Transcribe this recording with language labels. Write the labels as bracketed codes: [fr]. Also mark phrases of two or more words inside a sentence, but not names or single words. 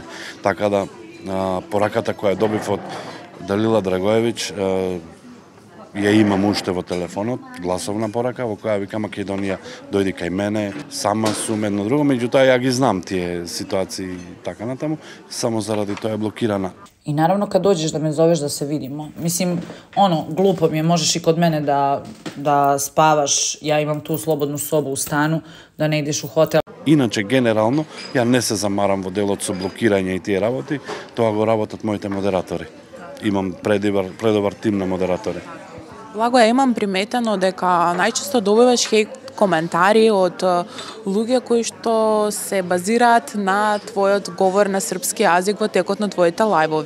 [mk] Така да пораката која добив од Далила Драгоевиќ ја имам уште во телефонот, гласовна порака во која вика Македонија дојди кај мене, сама сум едно друго, меѓутоа ја ги знам тие ситуации така натаму, само заради тоа е блокирана. И наравно [sr] kad dođeš da me zoveš da se vidimo, mislim, glupo mi je, možeš i kod mene da spavaš, ja imam tu slobodnu sobu u stanu, da ne ideš u hotel. [mk] Иначе, генерално, ја не се замарам во делот со блокирање и тие работи, тоа го работат моите модератори. Имам предобар тим на модератори. Благо, ја имам приметено дека најчесто добиваш хейт коментари од луѓе кои што се базираат на твојот говор на српски јазик во текот на твоите лајвови.